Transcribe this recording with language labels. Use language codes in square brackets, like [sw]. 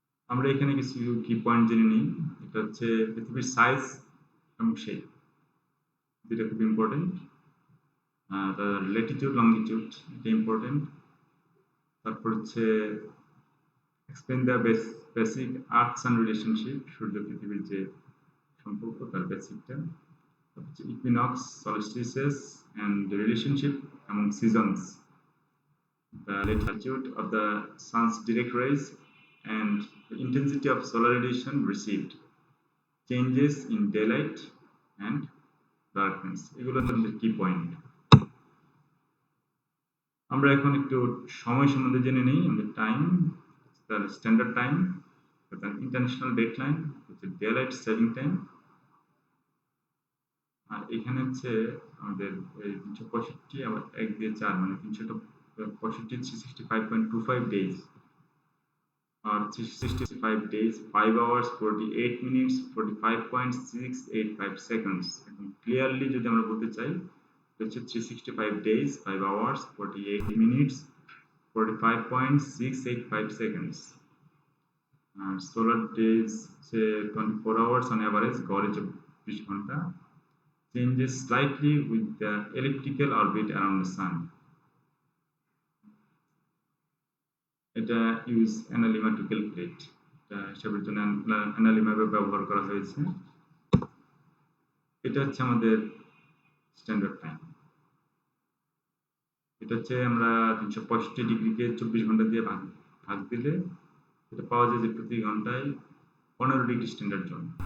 [bn] আমরা এখানে কিছু কি পয়েন্ট জেনে নিই। এটা হচ্ছে পৃথিবীর সাইজ এবং শেপ, যেটা খুব ইম্পর্টেন্ট। ল্যাটিটিউড, লঙ্গিটিউড, এটা ইম্পর্টেন্ট। তারপর হচ্ছে [en] explain the basic earth sun relationship, [bn] সূর্য পৃথিবীর যে সম্পর্ক তার বেসিকটা। [en] তারপর হচ্ছে equinox, solstices and the relationship among seasons, the latitude of the sun's direct rays and the intensity of solar radiation received, changes in daylight and darkness, [bn] এগুলো আমাদের কি পয়েন্ট। আমরা এখন একটু সময় সম্বন্ধে জেনে নিই। আমাদের টাইম, তার স্ট্যান্ডার্ড টাইম, তার ইন্টারন্যাশনাল ডেট লাইন, হচ্ছে ডেলাইট সেভিং টাইম। আর এখানে হচ্ছে আমাদের এই 365 আবার 1 দিয়ে 4 মানে 365, [en] 365.25 days or 365 days, 5 hours, 48 minutes, 45.685 seconds। [bn] এখন ক্লিয়ারলি যদি আমরা বলতে চাই, হচ্ছে [en] 365 days, 5 hours, 48 minutes, 45.685 seconds। আর solar days হচ্ছে 24 hours on average, [bn] গড়ে 24 ঘন্টা। [en] Changes slightly with the elliptical orbit around the sun। [bn] এটা [en] use analemma to calculate, [bn] এটা হিসাবের জন্য অ্যানালিমা ব্যবহার করা হয়েছে। এটা হচ্ছে আমাদের স্ট্যান্ডার্ড টাইম। এটা হচ্ছে আমরা 365 ডিগ্রিকে 24 ঘন্টা দিয়ে ভাগ ভাগ দিলে এটা পাওয়া যায় যে প্রতি ঘন্টায় 15 ডিগ্রি স্ট্যান্ডার্ড জোন।